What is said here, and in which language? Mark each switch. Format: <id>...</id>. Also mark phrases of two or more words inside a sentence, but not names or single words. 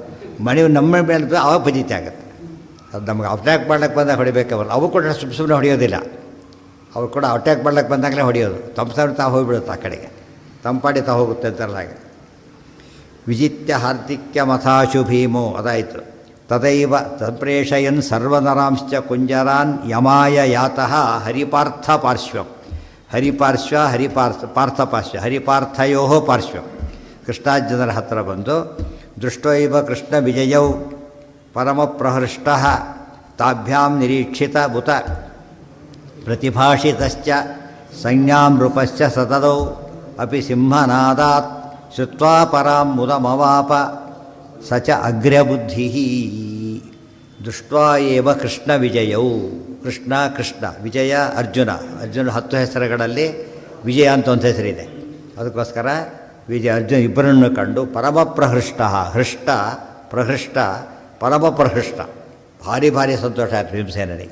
<kn>ಮನೆ ನಮ್ಮ ಮೇಲೆ ಅವಾಗ ಫಜಿತಿ ಆಗುತ್ತೆ. ಅದು ನಮ್ಗೆ ಅಟ್ಯಾಕ್ ಮಾಡ್ಲಿಕ್ಕೆ ಬಂದಾಗ ಹೊಡಿಬೇಕವ್ರು. ಅವು ಕೂಡ ಸುಮ್ಮನೆ ಹೊಡೆಯೋದಿಲ್ಲ. ಅವ್ರು ಕೂಡ ಅಟ್ಯಾಕ್ ಮಾಡ್ಲಿಕ್ಕೆ ಬಂದಾಗಲೇ ಹೊಡೆಯೋದು. ತಮ್ಮ ತಾವು ಹೋಗಿಬಿಡುತ್ತೆ ಆ ಕಡೆಗೆ. ತಂಪಾಡಿತಾ ಹೋಗುತ್ತೆ ಅಂತಾರಲ್ಲ ಹಾಗೆ.</kn> <sa>ವಿಜಿತ್ಯ ಹಾರ್ದಿಕ್ಯ ಮಥಾಶು ಭೀಮೋ ಅದಾಯಿತು. ತದೈವ ತತ್ಪ್ರೇಷಯನ್ ಸರ್ವನರಾಂಶ್ಚ ಕುಂಜರಾನ್ ಯಮಾಯ ಯಾತಃ ಹರಿಪಾರ್ಥ ಪಾರ್ಶ್ವಂ. ಹರಿಪಾರ್ಶ್ವ ಪಾರ್ಥಪಾರ್ಶ್ವ ಹರಿಪಾರ್ಥಯೋ ಪಾರ್ಶ್ವಂ.</sa> <kn>ಕೃಷ್ಣಾರ್ಜುನರ ಹತ್ತಿರ ಬಂದು</kn> <sa>ದೃಷ್ಟೈವ ಕೃಷ್ಣ ವಿಜಯೌ ಪರಮಪ್ರಹೃಷ್ಟ ತಾಭ್ಯಾಂ ನಿರೀಕ್ಷಿತ ಬುತ ಪ್ರತಿಭಾಷಿತಶ್ಚ ಸಂಜ್ಞಾಂ ನೃಪಶ್ಚ ಸತದೌ ಅಪಿ ಸಿಂಹನಾದಾತ್ ಶ್ರುತ್ವಾ ಪರಾಂ ಮುದಮವಾಪ ಸ ಚ ಅಗ್ರಬುದ್ಧಿ. ದೃಷ್ಟ್ವಾ ಏವ ಕೃಷ್ಣ ವಿಜಯೌ. ಕೃಷ್ಣ ಕೃಷ್ಣ ವಿಜಯ ಅರ್ಜುನ.</sa> <kn>ಅರ್ಜುನ 10 ಹೆಸರುಗಳಲ್ಲಿ ವಿಜಯ ಅಂತ ಒಂದು ಹೆಸರಿದೆ. ಅದಕ್ಕೋಸ್ಕರ ವಿಜಯ ಅರ್ಜುನ ಇಬ್ಬರನ್ನು ಕಂಡು</kn> <sa>ಪರಮಪ್ರಹೃಷ್ಟ ಹೃಷ್ಟ ಪ್ರಹೃಷ್ಟ ಪರಮಪ್ರಹೃಷ್ಟ</sa> <kn>ಭಾರಿ ಭಾರಿ ಸಂತೋಷ ಆಯಿತು ಭೀಮಸೇನಿಗೆ.</kn>